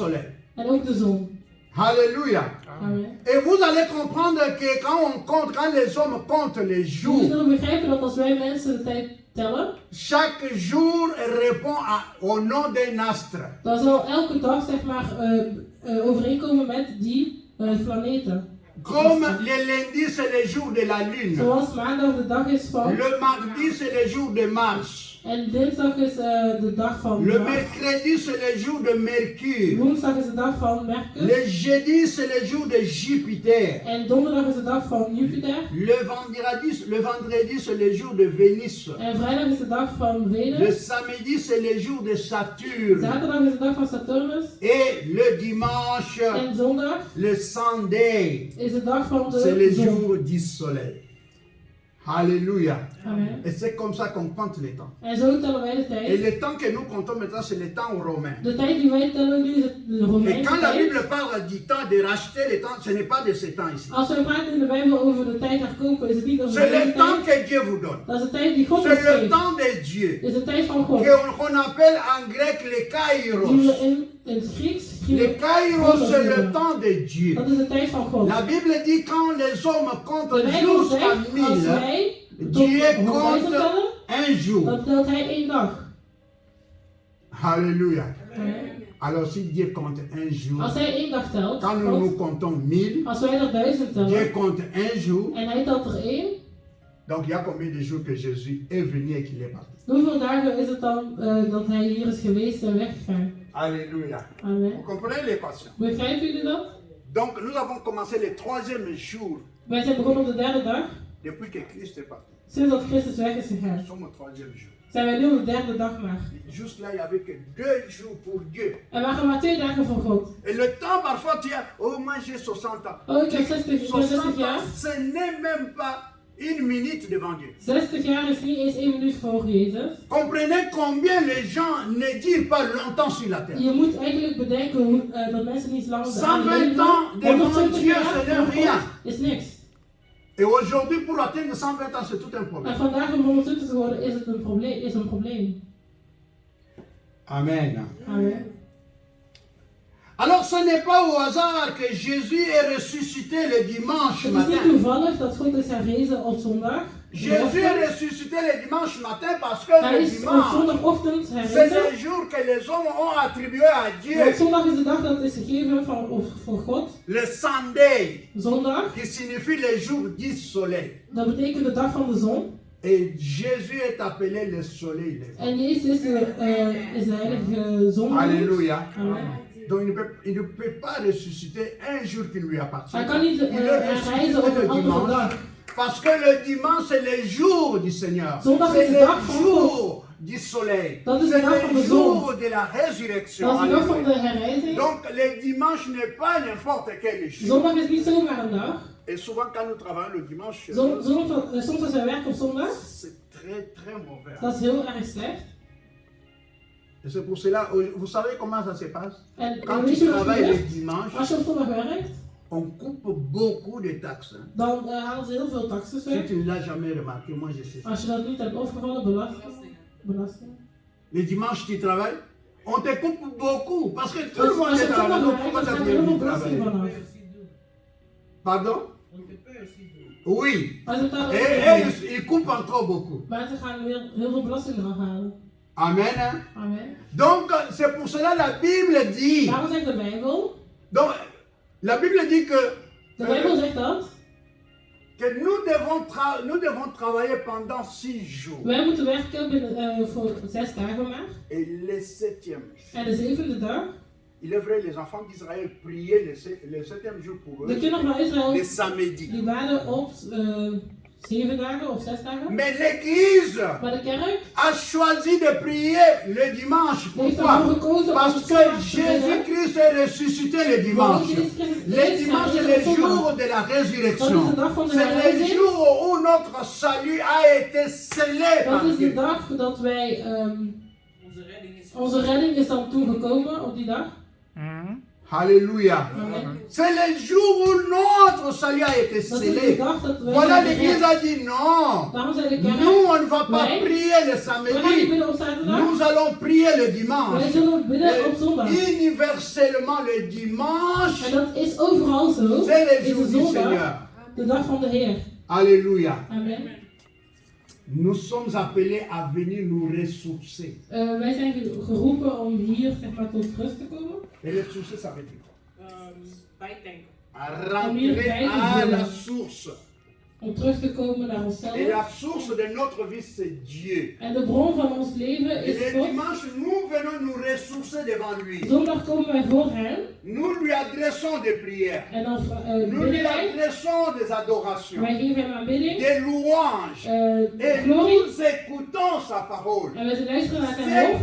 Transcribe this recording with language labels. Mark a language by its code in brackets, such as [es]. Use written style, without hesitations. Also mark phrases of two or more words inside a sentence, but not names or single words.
[nl] en ook de zon. [fr] Alléluia. [nl] Amen. [fr] Et vous allez comprendre que quand les hommes comptent les [nl] Jullie [fr] jours, [nl] zullen begrijpen dat als wij mensen de tijd tellen, [fr] chaque jour répond au nom d'un astre. [nl] dan zal elke dag zeg maar overeenkomen met die planeten. [fr] Comme le lundi, c'est le jour de la lune. [nl] Zoals maandag de dag is van, [fr] Le mardi, c'est le jour de Mars. [nl] en dinsdag is de dag van [fr] Le [nl] Mars. [fr] mercredi, c'est le jour de Mercure. [nl] Woensdag is de dag van Mercure. [fr] Le jeudi, c'est le jour de Jupiter. [nl] En donderdag is de dag van Jupiter. [fr] Le vendredi, c'est le jour de Vénus. [nl] En vrijdag is de dag van [fr] Le [nl] Venus. [fr] samedi, c'est le jour de Saturne. [nl] Zaterdag is de dag van Saturnus. [fr] Et le dimanche, [nl] En zondag [fr] le Sunday, [nl] is de dag van [fr] c'est le [nl] de zon. [fr] jour du soleil. Alléluia. [nl] Amen. [fr] Et c'est comme ça qu'on compte les temps. [nl] En zo tellen wij de [fr] Et [nl] tijd. [fr] le temps que nous comptons maintenant, c'est le temps romain. [nl] De tijd die wij tellen nu is het de [fr] Et [nl] Romeinse [fr] quand la [nl] tijd. [fr] Bible parle du temps de racheter le temps, ce n'est pas de ce temps ici. [nl] Als wij praten in de Bijbel over de tijd herkopen, is het niet over [fr] C'est [nl] deze [fr] le temps [nl] tijd. [fr] que Dieu vous donne. [nl] Dat is de tijd die God ons [fr] C'est le [nl] geeft. [fr] temps de Dieu. [nl] Is de tijd van God. [fr] Qu'on appelle en grec le [nl] Die [fr] kairos. [nl] we in het Grieks [fr] Le kairos, c'est le temps de Dieu. [nl] Dat is de tijd van God. [fr] La Bible dit quand les hommes [nl] De [fr] comptent [nl] Bijbel [fr] jusqu'à [nl] zegt, als [fr] 1000, [nl] wij tot [fr] Dieu [nl] 100 [fr] compte [nl] tellen, [fr] un jour. [nl] dan telt hij één dag. [fr] Alléluia. [nl] Amen. [fr] Alors si Dieu compte un jour, [nl] Als hij één dag telt, [fr] quand nous comptons 1000, [nl] als wij er 1000 [fr] Dieu [nl] tellen, [fr] compte un jour. [nl] en hij telt er één, [fr] Donc il y a combien de jours que Jésus est venu et qu'il est parti? [nl] hoeveel dagen is het dan dat hij hier is geweest en weggegaan? [fr] Alléluia. Vous [nl] Amen. [fr] comprenez l'équation? [nl] Begrijpen jullie dat? [fr] Donc nous avons commencé le troisième jour [nl] Wij zijn begonnen op de derde dag, [fr] depuis que Christ est parti. [nl] sinds dat Christus weg is gegaan. [fr] Nous sommes au troisième jour. [nl] Zijn wij nu op de derde dag maar. [fr] Jusque là, il n'y avait que 2 jours pour Dieu. [nl] Er waren maar 2 dagen voor God. [fr] Et le temps, parfois, tu as, oh, moi j'ai 60 ans. [nl] Oh, ik heb 60 [fr] 60 [nl] jaar. [fr] ans, ce n'est même pas une minute devant Dieu. [nl] 60 jaar is niet eens 1 minuut voor Jezus. [fr] Comprenez combien les gens ne durent pas longtemps sur la terre. [nl] Je moet eigenlijk bedenken dat mensen niet lang [fr] 120 ans devant Dieu, ce n'est rien. [nl] Is niks. [fr] Et aujourd'hui, pour atteindre 120 ans, c'est tout un [nl] En [fr] problème. [nl] vandaag om 120 te worden is het een probleem. [fr] Amen. [nl] Amen. [fr] Alors, ce n'est pas au hasard que Jésus est ressuscité le dimanche [nl] Het is niet [fr] matin. [nl] toevallig dat God is herrezen op zondag. [fr] Jésus est ressuscité le dimanche matin parce que [nl] Hij [fr] le [nl] is op [fr] dimanche, [nl] zondagochtend [fr] c'est [nl] herrezen. [fr] le jour que les hommes ont attribué à [nl] Want [fr] Dieu. [nl] zondag is de dag dat is gegeven voor God. [fr] Le Sunday, [nl] Zondag, [fr] qui signifie le jour du soleil. [nl] dat betekent de dag van de zon. [fr] Et Jésus est appelé le soleil. [nl] En Jezus is de heilige zon. [fr] Alléluia. [nl] Amen. [fr] Donc il ne peut pas ressusciter un jour qui lui appartient. [nl] Hij kan niet [fr] Il est [nl] herreizen [fr] ressuscité [nl] op een [fr] le [nl] andere [fr] dimanche. [nl] dag. [fr] Parce que le dimanche, c'est le jour du Seigneur. [nl] Zondag [fr] C'est [nl] is de dag van [fr] le jour du soleil. [nl] Dat is de [fr] C'est [nl] dag van [fr] le [nl] de zon. [fr] jour de la résurrection. [nl] Dat is de dag van [fr] Alléluia. [nl] de herreizing. [fr] Donc le dimanche n'est pas n'importe quel jour. [nl] Zondag is niet zomaar een dag. [fr] Et souvent quand nous travaillons le dimanche, [nl] Soms als wij werken op zondag, [fr] c'est très mauvais. [nl] dat is heel erg slecht. [fr] Et c'est pour cela, vous savez comment ça se passe? [nl] En [fr] Quand [nl] weet [fr] tu [nl] je wat [fr] travailles le [nl] gebeurt? [fr] dimanche, [nl] Als je op zondag werkt, [fr] on coupe beaucoup de taxes. Hein. [nl] dan halen ze heel veel taxes [fr] Si [nl] weg. [fr] tu ne l'as jamais remarqué, moi je sais ça. [nl] Als je dat niet hebt opgevallen, belasting. [fr] Le dimanche tu travailles, on te coupe beaucoup parce que tout le [nl] Als [fr] monde [nl] je [fr] est [nl] op [fr] à la [nl] zondag [fr] maison. [nl] werkt, [fr] Pourquoi [nl] dan [fr] ça [nl] gaat [fr] te [nl] er heel veel [fr] dit [nl] belasting [fr] travailler? [nl] vanaf. [fr] Pardon? Oui. [nl] Maar ze betalen [fr] Et [nl] ook [fr] ils coupent encore beaucoup. [nl] maar ze gaan weer heel veel belasting eraf halen. [fr] Amen. Hein? [nl] Amen. [fr] Donc c'est pour cela la Bible dit. [nl] Daarom zegt de Bijbel. [fr] Donc la Bible dit que. [nl] De Bijbel zegt dat. [fr] Que nous devons travailler pendant 6 jours. [nl] Wij moeten werken voor 6 dagen maar. [fr] Et le 7e. [nl] En de 7e dag. [fr] Il est vrai, les enfants d'Israël priaient le 7e jour pour eux. [nl] De kinderen van Israël [fr] Le samedi. [nl] die waren op 7 dagen of 6 dagen. [fr] Mais l'Église [nl] Maar de kerk [fr] a choisi de prier le dimanche. [nl] heeft [fr] Pourquoi? [nl] ervoor gekozen [fr] Parce [nl] om [fr] que [nl] zondag te bidden. [fr] Jésus-Christ est ressuscité le dimanche. Le dimanche est le jour de la résurrection. C'est le jour où notre salut a été scellé par [nl] Dat is de [fr] Dieu. [nl] dag dat wij, Onze redding is onze redding is dan toegekomen op die dag. [fr] Alléluia. [nl] Amen. [fr] C'est le jour où notre salut a été [nl] Dat is de [fr] scellé. [nl] dag dat wij [fr] Voilà, [nl] zijn [fr] l'Église [nl] gered. [fr] a dit non. [nl] Daarom zei de kerk, [fr] Nous, on ne va pas [nl] Nee. [fr] prier le [nl] we gaan niet [fr] samedi. [nl] bidden op zaterdag, [fr] Nous allons prier le [nl] wij [fr] dimanche. [nl] zullen bidden op zondag. [fr] Universellement le dimanche, [nl] En dat is overal zo. [fr] c'est le [nl] Is [fr] jour [nl] de [fr] du [nl] zondag [fr] Seigneur. [nl] de dag van de Heer. [fr] Alléluia. [nl] Amen. [fr] Nous sommes appelés à venir nous ressourcer. [nl] Wij zijn geroepen om hier zeg maar, tot rust te komen. [fr] Et ressourcer, ça veut dire quoi? [nl] Bijtanken. [fr] À rentrer à la source. [nl] Om terug te komen naar onszelf. [fr] Et la source de notre vie, c'est Dieu. [nl] En de bron van ons leven [fr] Et [nl] is [fr] le [nl] God. [fr] dimanche, nous venons nous ressourcer devant lui. [nl] Zondag komen wij voor Hem. [fr] Nous lui adressons des prières. [nl] En dan [fr] Nous lui [nl] bidden wij. [fr] adressons des adorations, [nl] Wij geven Hem aanbidding. [fr] des louanges. Et [nl] Glorie. [fr] nous écoutons sa parole. [nl] En wij luisteren naar zijn woord.